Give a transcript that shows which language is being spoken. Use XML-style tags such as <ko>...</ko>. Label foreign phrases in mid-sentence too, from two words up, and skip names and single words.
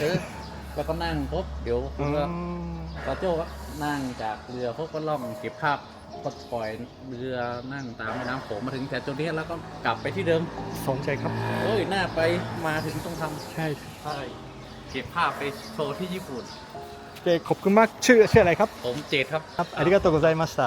<th>แล้วก็นั่งปุ๊บเดี๋ยวคุณก็ปาโจ้ก็นั่งจากเรือพวกก็ล่องเก็บภาพก็ปล่อยเรือนั่งตามแม่น้ำโขงมาถึงแต่จุดนี้แล้วก็กลับไปที่เดิม สนใจครับ โอ้ยน่าไปมาถึงต้องทำ ใช่ เก็บภาพไปโชว์ที่ญี่ปุ่น เจขอบคุณมากชื่ออะไรครับ ผมเจดครับ</th> <ja>ครับありがとうございました。</ja>